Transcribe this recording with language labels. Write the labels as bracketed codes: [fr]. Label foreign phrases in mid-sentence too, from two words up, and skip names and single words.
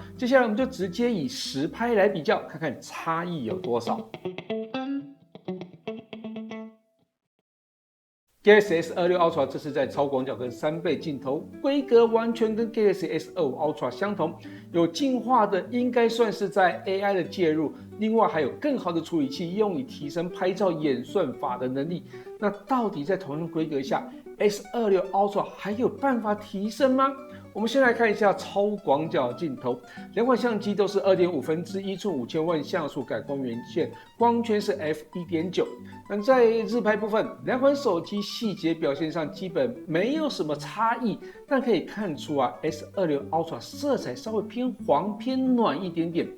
[zh] 接下來我們就直接以實拍來比較，看看差異有多少。Galaxy S26 Ultra 這是在超廣角跟3倍鏡頭，規格完全跟 Galaxy S25 Ultra 相同。有進化的應該算是在 AI 的介入，另外還有更好的處理器，用以提升拍照演算法的能力。那到底在同樣規格下， S26 Ultra 還有辦法提升嗎？我們先來看一下超廣角鏡頭，兩款相機都是2.5分之1寸5000萬像素感光元件，光圈是 f1.9。那在日拍部分，兩款手機細節表現上基本沒有什麼差異，但可以看出S26 Ultra 色彩稍微偏黃偏暖一點點。